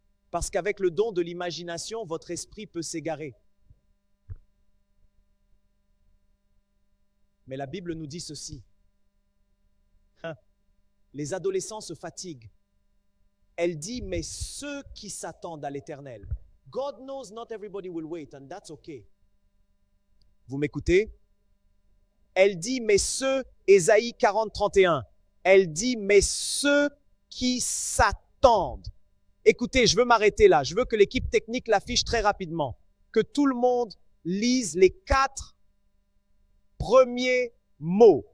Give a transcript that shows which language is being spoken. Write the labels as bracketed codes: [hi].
[fr] Parce qu'avec le don de l'imagination, votre esprit peut s'égarer. Mais la Bible nous dit ceci. Les adolescents se fatiguent. Elle dit, mais ceux qui s'attendent à l'Éternel. [en] God knows not everybody will wait, and that's okay. [fr] Vous m'écoutez? Elle dit, mais ceux, Ésaïe 40, 31. Elle dit, mais ceux qui s'attendent. Écoutez, je veux m'arrêter là. Je veux que l'équipe technique l'affiche très rapidement. Que tout le monde lise les 4 premiers mots.